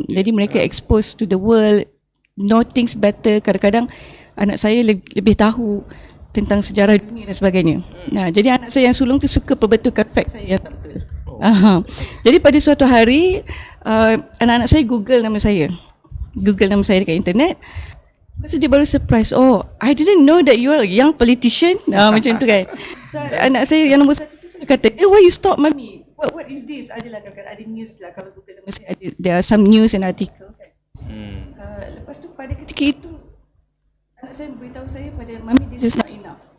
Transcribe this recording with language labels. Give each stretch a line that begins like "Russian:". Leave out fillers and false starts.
Malay: Jadi mereka
English: exposed to the world, know things better.
Malay: Kadang-kadang anak saya lebih tahu tentang sejarah dunia dan sebagainya. Jadi anak saya yang sulung tu suka perbetulkan fact saya yang tak betul. Jadi pada suatu hari anak-anak saya Google nama saya dekat internet. Lepas tu dia baru surprise,
English: oh I didn't know that you are a young politician.
Malay: Macam tu kan. So anak saya yang nombor 1 tu dia kata,
English: why you stop mommy, what is this?
Malay: Adalah kadang-kadang ada news lah, kalau Google nama saya ada,
English: there are some news and article
Malay: kan. Lepas tu pada ketika itu anak saya beritahu saya pada mami,
English: this is not enough.